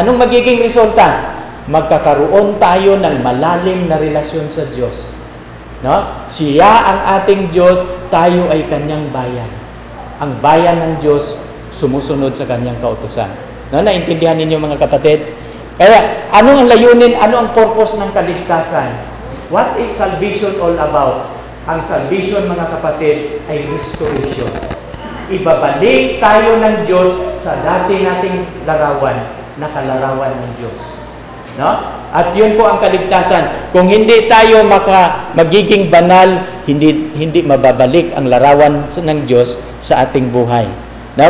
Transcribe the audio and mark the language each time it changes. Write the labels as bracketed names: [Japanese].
[Filipino] Anong magiging resulta? Magkakaroon tayo ng malalim na relasyon sa Diyos. No? Siya ang ating Diyos, tayo ay kanyang bayan. Ang bayan ng Diyos sumusunod sa kanyang kautusan. No? Naintindihan ninyo mga kapatid? Kaya, ano ang layunin? Ano ang purpose ng kaligtasan? [English] What is salvation all about? [Filipino] Ang salvation, mga kapatid, ay restoration. Ibabalik tayo ng Diyos sa dati nating larawan, na kalarawan ng Diyos. No? At yun po ang kaligtasan. Kung hindi tayo magiging banal, hindi mababalik ang larawan ng Diyos sa ating buhay. No?